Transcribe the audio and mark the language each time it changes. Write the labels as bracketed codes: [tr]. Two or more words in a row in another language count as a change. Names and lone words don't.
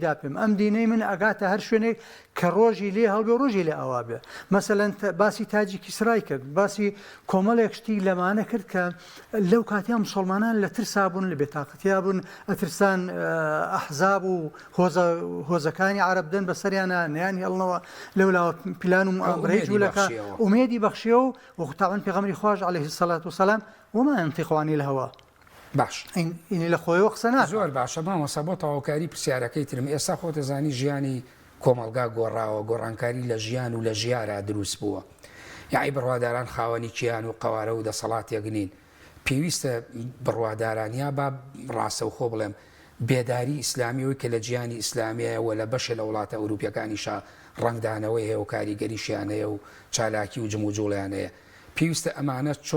[ckb] داپێم ئەم دینەی من ئەگاتە هەر شوێنێک کە ڕۆژی لێ هەڵبێ ڕۆژی لێ ئاوا بێ مەسەلەن باسی تاجی کیسرای کرد باسی کۆمەڵێک شتی لەمانە کرد کە لەو کاتیان موسڵمانان لە ترسا بوون لە بێتاقەتیا بوون ئەترسان ئەحزاب و هۆزەکانی عەرەب دەن بەسەریانە نەیان هێڵنەوە لەولاوە پلان و ئەمڕەی جوولەکە ئومێدی بەخشیەوە و تاوان پێغەمبەری خواش [ar] عەلەیهی سەڵات وسەلام وما ينطق عن الهوى [ckb] باش ئینی لە خۆیەوە قسە ناکات زۆر باشە مامۆستا بۆ تەواوکاری پرسیارەکەی ترم ئێستا خۆتە زانی ژیانی کۆمەلگا گۆڕاوە گۆڕانکاری لە ژیان و لە ژیارە دروست بووە یاعی بڕواداران خاوەنی کیان و قەوارە و دەسەڵاتێک نین پێویستە بڕوادارانیا با ڕاستەوخۆ بڵێم بێداری ئیسلامیەوەی کە لە جیانی ئیسلامیەوە لە بەشە لە وڵاتە ئەوروپیەکانیشا ڕنگدانەوەی هەیە و کاریگەریشیانەیە و چالاکی و جموجوڵیانەیە پێویستە ئەمانە